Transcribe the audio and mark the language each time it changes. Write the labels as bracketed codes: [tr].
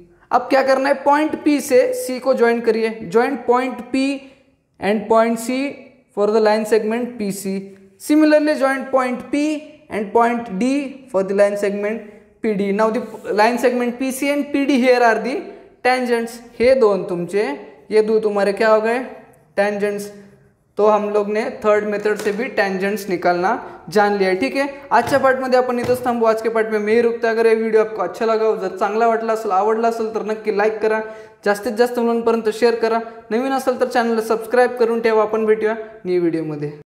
[hi] अब क्या करना है, पॉइंट P से C को ज्वाइन करिए. [en] Join point P and point C for the line segment PC. Similarly join point P and point D for the line segment PD. Now the line segment PC and PD here are the tangents. [mr] हे दोन तुमचे, [hi] ये दो तुम्हारे क्या हो गए tangents. तो हम लोग ने थर्ड मेथड से भी टेंजेंट्स निकालना जान लिया है. [mr] ठीक है, आजच्या पार्टमध्ये आपण इथंच थांबू. आज के पार्ट में मी रुकता. [hi] अगर ये व्हिडिओ आपको अच्छा लगा, [mr] जर चांगला वाटला असेल, आवडला असेल तर नक्की लाईक करा, जास्तीत जास्त मुलांपर्यंत शेअर करा. नवीन असेल तर चॅनलला सबस्क्राईब करून ठेवा. आपण भेटूया न्यू व्हिडिओमध्ये.